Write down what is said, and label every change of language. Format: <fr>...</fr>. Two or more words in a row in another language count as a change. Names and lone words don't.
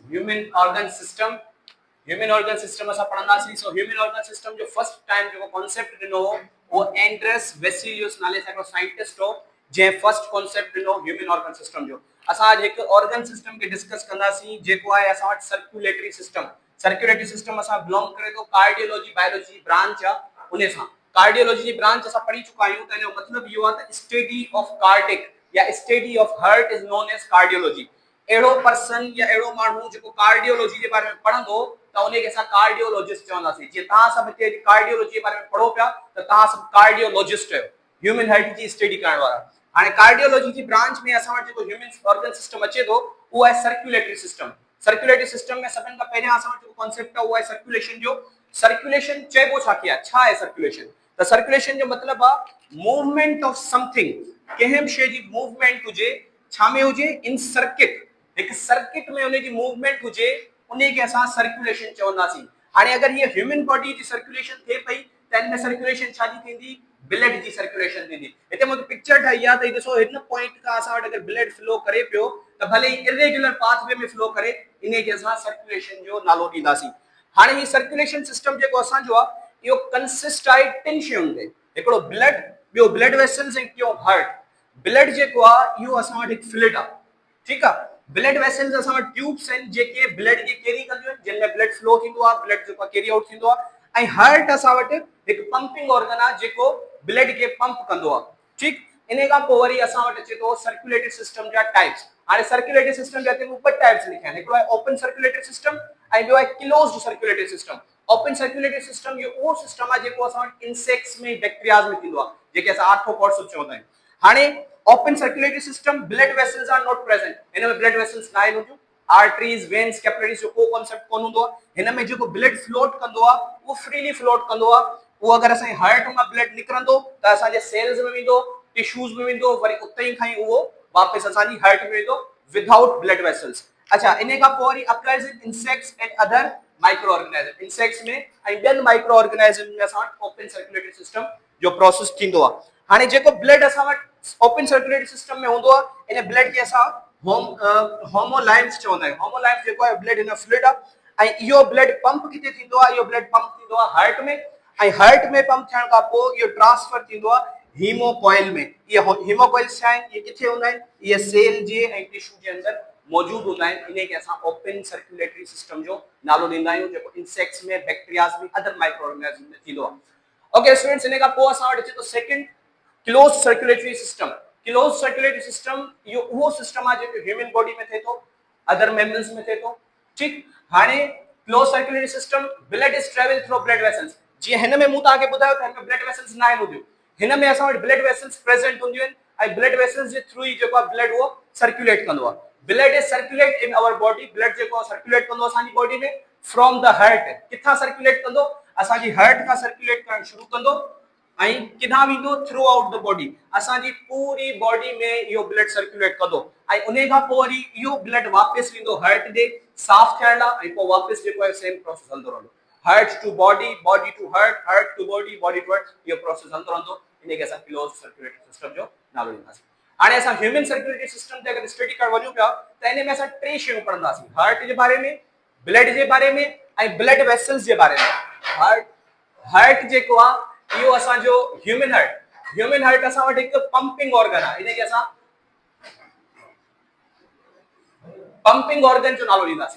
<en>human organ system</en> <sd>असां पढ़ंदासीं। सो</sd> <en>human organ system</en> <sd>जो</sd> <en>first time</en> <sd>जो कॉन्सेप्ट ॾिनो हो वो एंड्रेस वेसिलियस नाले सां हिकिड़ो साइंटिस्ट हो जंहिं</sd> <en>first concept</en> <sd>ॾिनो</sd> <en>human organ system</en> <sd>जो। असां अॼु हिकु</sd> <en>organ system</en> <sd>खे डिस्कस कंदासीं जेको आहे असां वटि</sd> <en>circulatory system. circulatory system</en> <sd>असां बिलोंग करे थो</sd> <en>cardiology biology branch</en> <sd>आहे उन सां। कार्डियोलॉजी जी ब्रांच असां पढ़ी चुका आहियूं त इन जो मतिलबु इहो आहे त</sd> <en>study of cardiac</en> <sd>या</sd> <en>study of heart is known as cardiology.</en> <sd>एड़ो पर्सन या एड़ो मानू जो कार्डियोलॉजी</sd> <hi>के बारे में</hi> <sd>पढ़ंदो त उन्हें के असां कार्डियोलॉजिस्ट चवंदासीं। जे तहां सब हिते कार्डियोलॉजी</sd> <hi>के बारे में</hi> <sd>पढ़ो पिया त तहां सब कार्डियोलॉजिस्ट आहियो,</sd> <en>human health</en> <sd>जी स्टडी करण वाला। हाणे कार्डियोलॉजी जी ब्रांच में असां वटि जेको</sd> <en>human organ system</en> <sd>अचे थो उहो आहे</sd> <en>circulatory system. circulatory system</en> <sd>में सभिनि खां पहिरियां असां वटि जेको कॉन्सेप्ट आहे उहो आहे सर्कुलेशन जो। सर्कुलेशन चइबो छा खे आहे, छा आहे सर्कुलेशन? त सर्कुलेशन जो मतिलबु आहे</sd> <en>movement of something,</en> <sd>कंहिं बि शइ जी मूवमेंट हुजे, छा में हुजे,</sd> <en>in circuit,</en> <sd>एक सर्किट में उन्हें जी मूवमेंट हुजे उन्हें के असां सर्कुलेशन चवंदासीं। हाणे अगर ये</sd> <en>human body</en> <sd>जी सर्कुलेशन थे पई त इन में सर्कुलेशन छा जी थींदी, ब्लड जी सर्कुलेशन थींदी। हिते मुझे पिक्चर ठाही आहे त ॾिसो हिन पॉइंट का असां वटि अगर</sd> <en>blood flow</en> <sd>करे पियो त भले ही</sd> <en>irregular pathway</en> <sd>में फ्लो करे इन्हें के असां सर्कुलेशन जो नालो ॾींदासीं। हाणे ही</sd> <en>circulation system</en> <sd>जेको असां जो आहे इहो कंसिस्ट आहे टिन शयुनि ते, हिकिड़ो ब्लड, ॿियो</sd> <en>blood vessels</en> <sd>ऐं टियों हार्ट। ब्लड जेको आहे इहो असां वटि हिकु फ्लूइड आहे,</sd> <hi>ठीक है।</hi> <en>blood vessels</en> <sd>असां वटि ट्यूब्स आहिनि जेके ब्लड खे कैरी कंदियूं आहिनि, जिन में</sd> <en>blood flow</en> <sd>थींदो आहे, ब्लड जेको</sd> <en>carry out</en> <sd>थींदो आहे। ऐं हार्ट असां वटि हिकु</sd> <en>pumping organ</en> <sd>आहे जेको ब्लड खे पंप कंदो आहे, ठीक। इन खां पोइ वरी असां वटि अचे थो</sd> <en>circulatory system</en> <sd>जा टाइप्स। हाणे</sd> <en>circulatory system</en> <sd>जा हिते ॿ टाइप्स लिखिया आहिनि, हिकिड़ो आहे</sd> <en>open circulatory system</en> <sd>ऐं ॿियो आहे</sd> <en>closed circulatory system. open circulatory system</en> <sd>जो उहो सिस्टम आहे जेको असां वटि इंसेक्ट्स में बैक्टीरियाज में थींदो आहे, जेके असां आर्थ्रोपॉड्स चवंदा आहियूं। हाणे</sd> <en>open circulatory system, blood vessels are not present,</en> <sd>इन में</sd> <en>blood vessels</en> <sd>ना आहिनि,</sd> <en>arteries veins capillaries</en> <sd>जो को कांसेप्ट कोन हूंदो आहे। हिन में जेको ब्लड फ्लोट कंदो आहे वो</sd> <en>freely float</en> <sd>कंदो आहे। वो अगर असां हार्ट मां ब्लड निकरंदो त असां जे सेल्स में वेंदो, टिश्यूज में वेंदो, वरी उते ई खाई वो वापस असां जी हार्ट में वेंदो</sd> <en>without blood vessels. अच्छा,</en> <sd>इन का पोइ वरी</sd> <en>applies in insects and other micro organism.</en> <sd>इंसेक्ट्स में ऐं ॿियनि</sd> <en>micro organism</en> <sd>में असां वटि</sd> <en>open circulatory system</en> <sd>जो प्रोसेस थींदो आहे। हाणे जेको ब्लड असां वटि</sd> <en>open circulatory system</en> <sd>में हूंदो आहे इन ब्लड खे असां होमोलाइम्स चवंदा आहियूं। होमोलाइम्स जेको आहे ब्लड इन फ्लूइड आहे ऐं इहो</sd> <en>blood pump</en> <sd>किथे थींदो आहे, इहो</sd> <en>blood pump</en> <sd>थींदो आहे हार्ट में ऐं हार्ट में पंप थियण खां पोइ इहो ट्रांसफर थींदो आहे हीमोकॉइल में। ये हीमोकॉइल्स छा आहिनि, ये किथे हूंदा आहिनि, ये सेल जे ऐं टिश्यू जे अंदर मौजूद हूंदा आहिनि। इन्हे खे असां</sd> <en>open circulatory system</en> <sd>जो नालो ॾींदा आहियूं जेको इंसेक्ट्स में, बैक्टीरियाज में,</sd> <en>other micro organism</en> <sd>में थींदो आहे।</sd> <en>okay students,</en> <sd>इन खां पोइ असां वटि अचे थो</sd> <en>second close circulatory system. close circulatory system</en> <sd>इहो उहो सिस्टम आहे जेको</sd> <en>human body</en> <sd>में थे थो,</sd> <en>other mammals</en> <sd>में थे थो, ठीक।</sd> <en>हाणे close circulatory system, blood is travel through blood vessels.</en> <sd>जीअं हिन में मूं तव्हांखे ॿुधायो त हिन में</sd> <en>blood vessels</en> <sd>न आहिनि हूंदियूं, हिन में असां वटि</sd> <en>blood vessels</en> <sd>प्रेजेंट हूंदियूं आहिनि ऐं</sd> <en>blood vessels</en> <sd>जे थ्रू ई जेको आहे ब्लड उहो सर्कुलेट कंदो आहे।</sd> <en>blood is circulate in our body,</en> <sd>ब्लड जेको सर्कुलेट कंदो असांजी बॉडी में</sd> <en>from the heart.</en> <sd>किथां सर्कुलेट कंदो, असांजी हार्ट खां सर्कुलेट करणु शुरू कंदो ऐं किथां वेंदो,</sd> <en>throughout the body,</en> <sd>असांजी पूरी बॉडी में इहो ब्लड सर्कुलेट कंदो ऐं उन खां पोइ वरी इहो ब्लड वापस वेंदो हार्ट ॾे साफ़ थियण लाइ ऐं पोइ वापस जेको आहे सेम प्रोसेस हलंदो रहंदो।</sd> <en>heart to body, body to heart, heart to body, body to heart,</en> <sd>इहो प्रोसेस हलंदो रहंदो। इनखे असां</sd> <en>close circulatory system</en> <sd>जो नालो ॾींदासीं। हाणे असां</sd> <en>human circulatory system</en> <sd>ते अगर स्टडी करण वञूं पिया त इन में असां टे शयूं पढ़ंदासीं, हार्ट जे बारे में, ब्लड जे बारे में ऐं ब्लड वेसल्स जे बारे में। हार्ट जेको आहे इहो असांजो</sd> <en>human heart</en> <sd>असां वटि हिकु</sd> <en>pumping organ</en> <sd>आहे, इनखे असां</sd> <en>pumping organ</en> <sd>जो नालो ॾींदासीं।</sd>